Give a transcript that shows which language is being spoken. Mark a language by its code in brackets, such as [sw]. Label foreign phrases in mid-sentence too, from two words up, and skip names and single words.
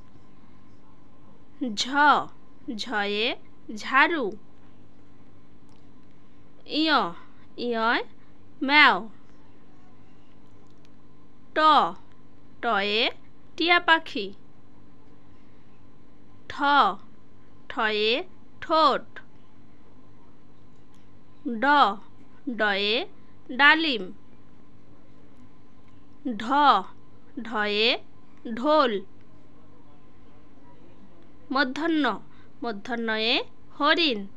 [bn] ঝ, ঝয়ে ঝাড়ু। ইয়, ইয়য় ম্যাও। ট, টয়ে টিয়া পাখি। ঠ, ঠয়ে ঠোঁট। ড, ডয়ে ডালিম। ঢ, ঢয়ে ঢোল। মূর্ধন্য, মূর্ধন্যয়ে হরিণ।